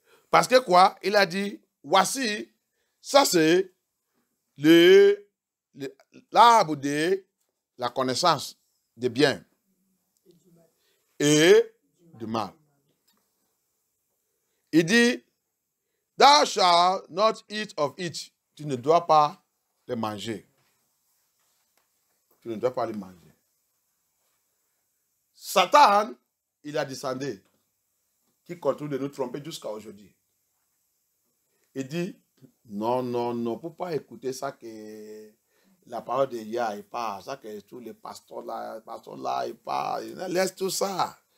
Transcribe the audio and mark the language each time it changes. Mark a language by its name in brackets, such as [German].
[French] Parce que quoi? Il a dit, voici, ça c'est l'arbre de la connaissance des biens et du mal. Il dit, [English] thou shalt not eat of it. [French] Tu ne dois pas les manger. Tu ne dois pas les manger. Satan, il a descendu, qui continue de nous tromper jusqu'à aujourd'hui. Il dit, non, non, non, pour ne pas écouter ça que la parole de Yah, il parle, ça que tous les pasteurs là, ils parlent, laisse tout ça.